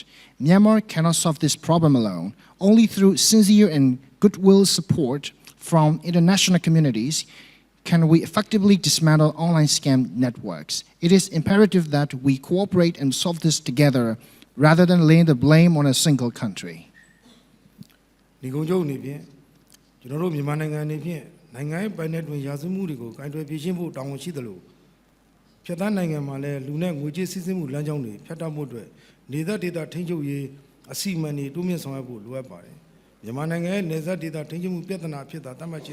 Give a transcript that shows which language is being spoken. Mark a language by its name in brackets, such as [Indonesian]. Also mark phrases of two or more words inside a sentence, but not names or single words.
[English] Myanmar cannot solve this problem alone. Only through sincere and goodwill support from international communities can we effectively dismantle online scam networks. It is imperative that we cooperate and solve this together rather than laying the blame on a single country. [Burmese] ဒီကုန်းချုပ်အနေဖြင့်ကျွန်တော်တို့မြန်မာနိုင်ငံအနေဖြင့်နိုင်ငံရဲ့ပိုင်နယ်တွင်ရာဇဝမှုတွေကိုကင်တွယ်ဖြေရှင်းဖို့တာဝန်ရှိသလိုဖြတ်သန်းနိုင်ငံမှာလည်းလူနဲ့ငွေကြေးစည်းစိမ်မှုလမ်းကြောင်းတွေဖြတ်တောက်မှု အတွက်နေသက်ဒေသထိန်းချုပ်ရေးအစီအမံတွေတိုးမြင့်ဆောင်ရွက်ဖို့လိုအပ်ပါတယ်မြန်မာနိုင်ငံရဲ့နေသက်ဒေသထိန်းချုပ်မှုပြဿနာဖြစ်တာသတ်မှတ်